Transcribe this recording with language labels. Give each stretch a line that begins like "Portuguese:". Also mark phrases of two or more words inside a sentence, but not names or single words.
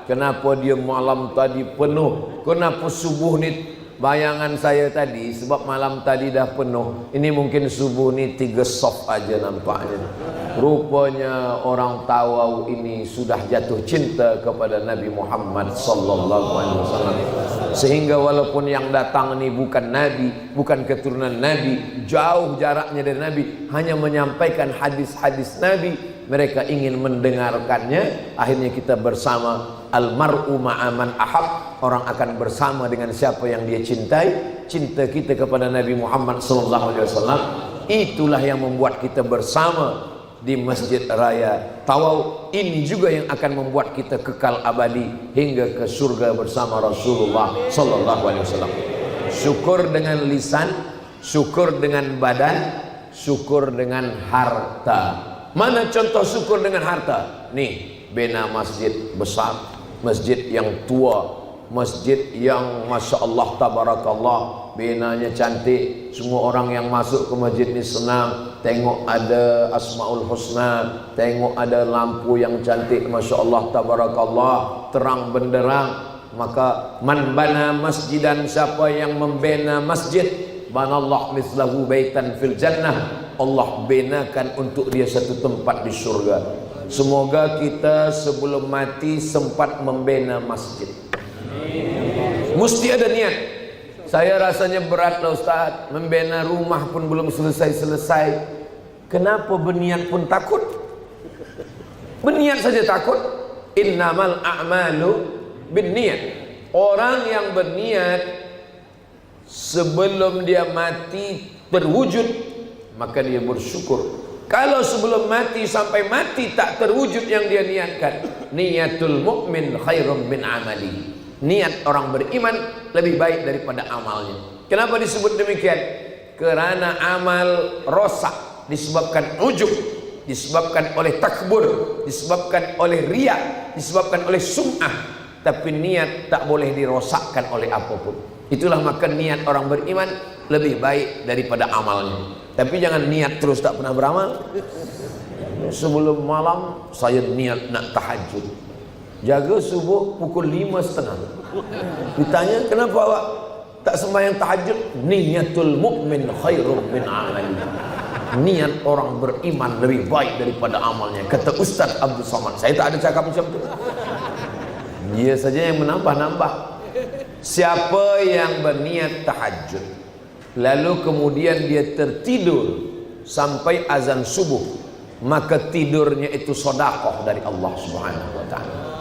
Malay: Kenapa dia malam tadi penuh? Kenapa subuh ni? Bayangan saya tadi, sebab malam tadi dah penuh, ini mungkin subuh ni 3 soft aja nampaknya. Rupanya orang Tawau ini sudah jatuh cinta kepada Nabi Muhammad
Arabic: صلى الله عليه وسلم.
Malay: Sehingga walaupun yang datang ini bukan Nabi, bukan keturunan Nabi, jauh jaraknya dari Nabi, hanya menyampaikan hadis-hadis Nabi, mereka ingin mendengarkannya. Akhirnya kita bersama,
Arabic: المرء مع من أحب,
Malay: orang akan bersama dengan siapa yang dia cintai. Cinta kita kepada Nabi Muhammad
Arabic: صلى الله عليه وسلم
Malay: itulah yang membuat kita bersama di Masjid Raya Tawau. Ini juga yang akan membuat kita kekal abadi hingga ke surga bersama Rasulullah
Arabic: صلى الله عليه وسلم.
Malay: Syukur dengan lisan, syukur dengan badan, syukur dengan harta. Mana contoh syukur dengan harta? Nih, bina masjid besar, masjid yang tua, masjid yang
Arabic: ما شاء الله تبارك الله,
Malay: binanya cantik. Semua orang yang masuk ke masjid ni senang. Tengok ada Asmaul Husna, tengok ada lampu yang cantik,
Arabic: ما شاء الله تبارك الله,
Malay: terang benderang.
Arabic: Maka من بنى مسجدا,
Malay: siapa yang membina masjid,
Arabic: بنى الله مثله بيتا في الجنة,
Malay: Allah benakan untuk dia satu tempat di surga. Semoga kita sebelum mati sempat membina masjid. Mesti ada niat. Saya rasanya berat lah Ustaz, membina rumah pun belum selesai-selesai. Kenapa berniat pun takut? Berniat saja takut.
Arabic: إنما الأعمال بالنيات.
Malay: Orang yang berniat sebelum dia mati terwujud, maka dia bersyukur. Kalau sebelum mati sampai mati tak terwujud yang dia niatkan,
Arabic: نية المؤمن خير من عمله.
Malay: Niat orang beriman lebih baik daripada amalnya. Kenapa disebut demikian? Kerana amal rosak disebabkan ujub, disebabkan oleh takbur, disebabkan oleh riya, disebabkan oleh sum'ah. Tapi niat tak boleh dirosakkan oleh apapun. Itulah maka niat orang beriman lebih baik daripada amalnya. Tapi jangan niat terus tak pernah beramal. Sebelum malam saya niat nak tahajud, jaga subuh pukul 5.30. Ditanya kenapa awak tak sembahyang tahajud?
Arabic: نية المؤمن خير من عمله.
Malay: Niat orang beriman lebih baik daripada amalnya, kata Ustaz Abdul Somad. Saya tak ada cakap macam tu, dia saja yang menambah-nambah. Siapa yang berniat tahajud lalu kemudian dia tertidur sampai azan subuh, maka tidurnya itu sedekah dari Allah
Arabic: سبحانه وتعالى.